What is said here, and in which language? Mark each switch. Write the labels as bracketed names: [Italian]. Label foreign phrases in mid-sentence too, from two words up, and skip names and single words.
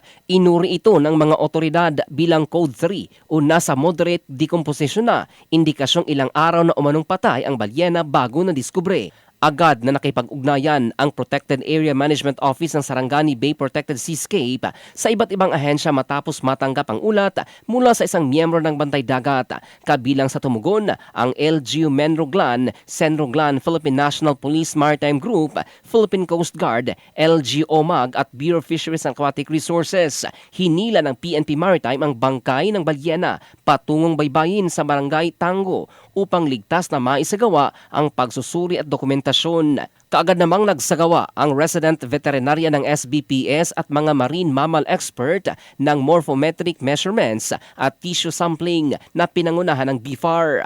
[Filipino] Inuri ito ng mga otoridad bilang Code 3 o nasa [English] moderate decomposition [Filipino] na, indikasyong ilang araw na umanong patay ang balyena bago na diskubre. Agad na nakipag-ugnayan ang Protected Area Management Office ng Sarangani Bay Protected Seascape sa iba't ibang ahensya matapos matanggap ang ulat mula sa isang miyembro ng Bantay Dagat. Kabilang sa tumugon ang LGU Menroglan, Senroglan, Philippine National Police Maritime Group, Philippine Coast Guard, LGU OMAG at Bureau of Fisheries and Aquatic Resources. Hinila ng PNP Maritime ang bangkay ng balyena patungong baybayin sa Barangay Tango upang ligtas na maisagawa ang pagsusuri at dokumentasyon. Kaagad namang nagsagawa ang [English] resident veterinarian [Filipino] ng SBPS at mga [English] marine mammal expert [Filipino] ng [English] morphometric measurements [Filipino] at [English] tissue sampling [Filipino] na pinangunahan ng BFAR.